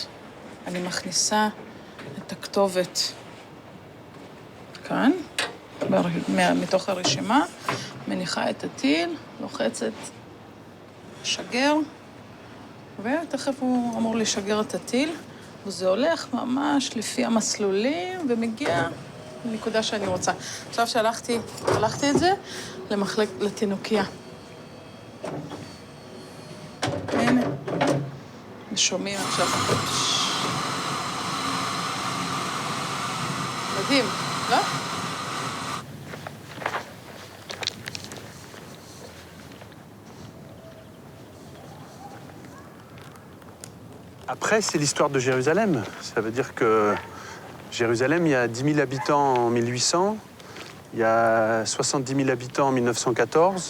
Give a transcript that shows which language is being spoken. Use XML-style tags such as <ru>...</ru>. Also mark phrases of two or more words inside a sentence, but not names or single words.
<he>אני מכניסה את הכתובת כאן, מתוך הרשימה, מניחה את הטיל, לוחצת, שגר, ותכף הוא אמור לשגר את הטיל, וזה הולך ממש לפי המסלולים, ומגיע לנקודה שאני רוצה. עכשיו שלחתי את זה לתינוקיה. הנה, ושומעים עכשיו. מדהים, לא?</he> <fr>Après, c'est l'histoire de Jérusalem. Ça veut dire que Jérusalem, il y a 10 000 habitants en 1800, il y a 70 000 habitants en 1914.</fr>